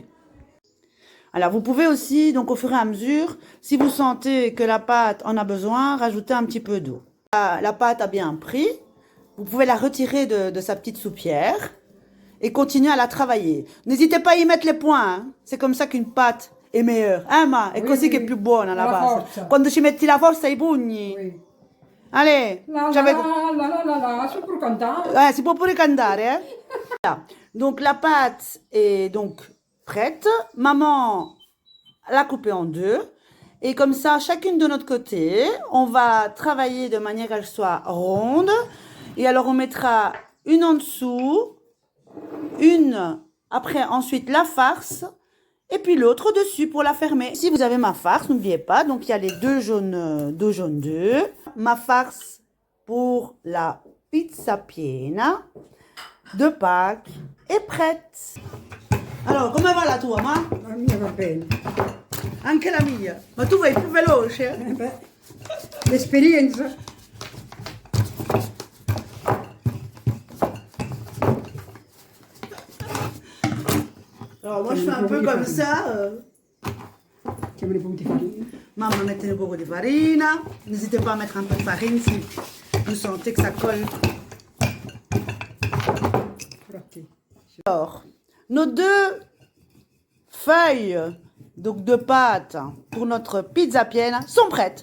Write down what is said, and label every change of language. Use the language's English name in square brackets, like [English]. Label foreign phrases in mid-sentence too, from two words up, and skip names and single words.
[French] Alors vous pouvez aussi, donc au fur et à mesure, si vous sentez que la pâte en a besoin, rajouter un petit peu d'eau. La pâte a bien pris, vous pouvez la retirer de sa petite soupière et continuer à la travailler. N'hésitez pas à y mettre les points, hein. C'est comme ça qu'une pâte è meilleure, ma? [Italian] È così che è più buona la pasta. Quando ci metti la forza ai pugni. [French] Oui. Allez, [Italian] Si può cantare. si può pure cantare, [French] eh? Voilà. Donc la pâte est donc prête. Maman l'a coupée en 2. Et comme ça, chacune de notre côté, on va travailler de manière qu'elle soit ronde. Et alors on mettra une en dessous, une après ensuite la farce. Et puis l'autre dessus pour la fermer. Si vous avez ma farce, n'oubliez pas, donc il y a les deux jaunes d'œufs. Ma farce pour la pizza piena de Pâques est prête. Alors, [Italian] come va la tua, ma? La mia va bene. Anche la mia. Ma tu vai più veloce? L'esperienza. [French] Alors, moi, je fais un peu comme ça. [Italian] Ci vuole un po' di farina. [French] Maman, mettez un peu de farina. N'hésitez pas à mettre un peu de farine si vous sentez que ça colle. Alors, nos 2 feuilles donc de pâte pour notre pizza piena sont prêtes.